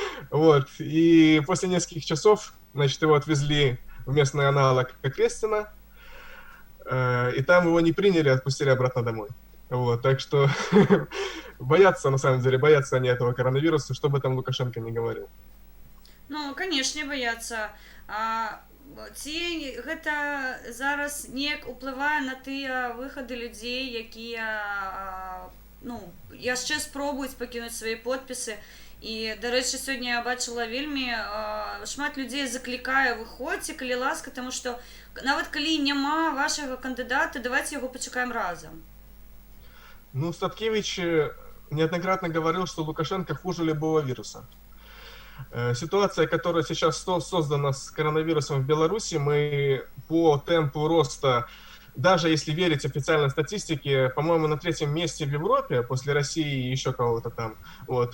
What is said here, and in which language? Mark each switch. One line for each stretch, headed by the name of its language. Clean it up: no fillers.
Russian: Вот, и после нескольких часов, значит, его отвезли в местный аналог Крестина, и там его не приняли, отпустили обратно домой. Вот, так что боятся, на самом деле, боятся они этого коронавируса, что бы там Лукашенко не говорил.
Belarusian: Ну, канешне баяцца. Ці гэта зараз неяк уплывае на тыя выхады людзей, якія ну, яшчэ спробуюць пакінуць свае подпісы. І, дарэчы, сёння я бачыла вельмі шмат людзей заклікае выходзьце, калі ласка, таму што нават калі няма вашага кандыдата, давайте яго пачакаем разам.
Russian: Ну, Статкевич неоднократно говорил, что Лукашенко хуже любого вируса. Ситуация, которая сейчас создана с коронавирусом в Беларуси, мы по темпу роста, даже если верить официальной статистике, по-моему, на 3-м месте в Европе, после России и еще кого-то там. Вот.